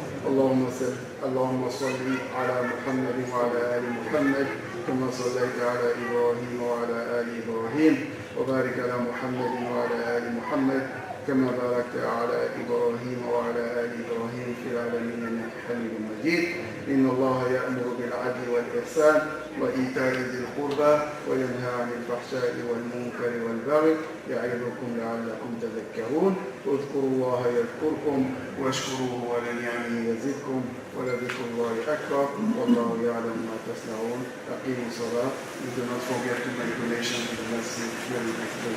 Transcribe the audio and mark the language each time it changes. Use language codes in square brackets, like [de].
[ar] Allahumma salli ala Muhammad wa ala ali Muhammad kama sallaita ala Ibrahim wa ala ali Ibrahim wa barik ala Muhammad wa ala ali Muhammad كما باركت على إبراهيم وعلى آل إبراهيم في العالمين إنك حميد مجيد. إن الله يأمر بالعدل والإحسان والإحسان وإيتاء ذي القربى وينهى عن الفحشاء والمنكر والبغي يعظكم لعلكم تذكرون اذكروا الله يذكركم واشكروه ولنعمه يزدكم ولذكر الله أكبر والله يعلم ما تصنعون. أقيموا الصلاة. [en] You do not forget to make donation to the masjid during the